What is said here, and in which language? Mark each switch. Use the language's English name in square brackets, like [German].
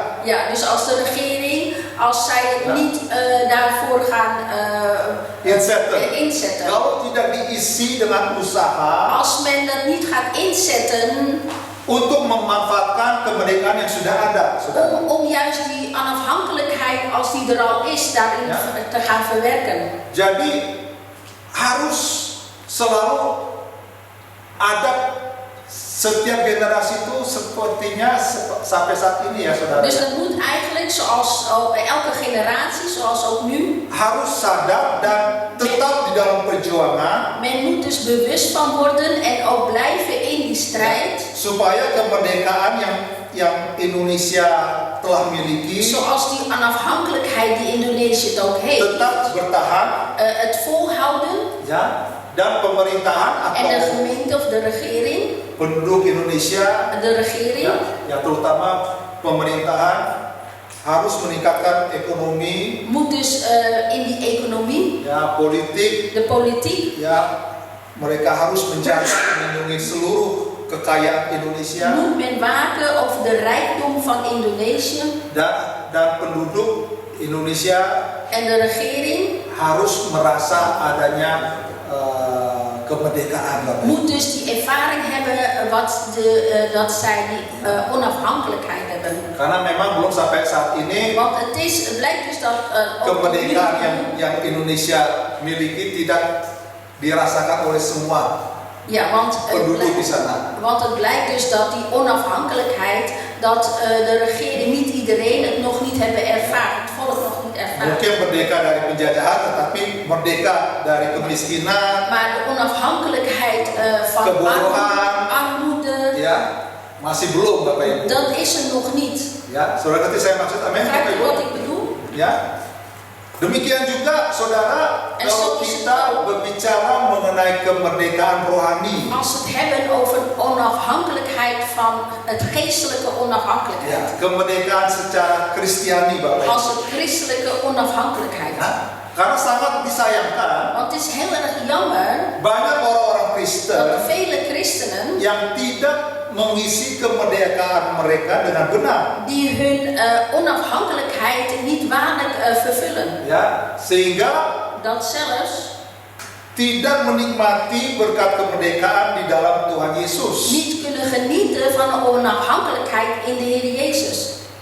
[Dutch] Ja, dus als de regering, als zij het niet daarvoor gaan inzetten. [Indonesian] Kalau tidak diisi dengan usaha. [Dutch] Als men dat niet gaat inzetten. [Indonesian] Untuk memanfaatkan kemerdekaan yang sudah ada. [Dutch] Om juist die onafhankelijkheid, als die er al is, daarin te gaan verwerken. [Indonesian] Jadi harus selalu ada. Setiap generasi itu sepertinya sampai saat ini ya, saudara. [Dutch] Dus dat moet eigenlijk, zoals elke generatie, zoals ook nu, [Indonesian] harus sadar dan tetap di dalam perjuangan. [Dutch] Men moet dus bewust van worden en ook blijven in die strijd. [Indonesian] Supaya kemerdekaan yang Indonesia telah miliki, [Dutch] zoals die onafhankelijkheid die Indonesië het ook heeft, [Indonesian] tetap bertahan. [Dutch] Het volhouden. [Indonesian] Ja. Dan pemerintahan atau [Dutch] en de gemeente of de regering, [Indonesian] penduduk Indonesia, [Dutch] de regering, [Indonesian] ya terutama pemerintahan harus meningkatkan ekonomi, [Dutch] moet dus in die economie, [Indonesian] ya politik, [Dutch] de politiek, [Indonesian] ya mereka harus menjaga melindungi seluruh kekayaan Indonesia, [Dutch] moet men waken over de rijkdom van Indonesië, [Indonesian] dan penduduk Indonesia [Dutch] en de regering [Indonesian] harus merasa adanya kemerdekaan. [Dutch] Moet dus die ervaring hebben dat zij die onafhankelijkheid hebben. [Indonesian] Karena memang belum sampai saat ini. [Dutch] Want het blijkt dus dat [Indonesian] kemerdekaan yang Indonesia miliki tidak dirasakan oleh semua. [Dutch] Ja, [Indonesian] penduduk di sana. [Dutch] want het blijkt dus dat die onafhankelijkheid, dat de regering niet iedereen het nog niet hebben ervaren, het volk nog niet ervaren. [Indonesian] Mungkin merdeka dari penjajahan, tetapi merdeka dari kemiskinan, [Dutch] Maar de onafhankelijkheid van [Indonesian] Kebodohan. [Dutch] armoede, [Indonesian] ya masih belum, Bapak Ibu. [Dutch] dat is er nog niet. [Indonesian] Ya, saudara ngerti saya maksud, amin, Bapak [Dutch] Begrijpt u [Indonesian] Ibu. [Dutch] wat ik bedoel? [Indonesian] Ya, demikian juga, saudara, [Dutch] En [Indonesian] kalau [Dutch] zo is het [Indonesian] kita [Dutch] ook. [Indonesian] berbicara mengenai kemerdekaan rohani. [Dutch] Als we het hebben over onafhankelijkheid van het geestelijke [Indonesian] Ya, [Dutch] onafhankelijkheid. [Indonesian] kemerdekaan secara Kristiani, Bapak Ibu. [Dutch] Als het christelijke onafhankelijkheid. [Indonesian] Nah, karena sangat disayangkan, [Dutch] Want het is heel erg jammer [Indonesian] banyak orang-orang [Dutch] dat [Indonesian] Kristen [Dutch] vele christenen [Indonesian] yang tidak mengisi kemerdekaan mereka dengan benar. [Dutch] die hun onafhankelijkheid niet waarlijk vervullen. [Indonesian] Ya, sehingga [Dutch] Dat zelfs [Indonesian] tidak menikmati berkat kemerdekaan di dalam Tuhan Yesus. [Dutch] niet kunnen genieten van de onafhankelijkheid in de Heer Jezus.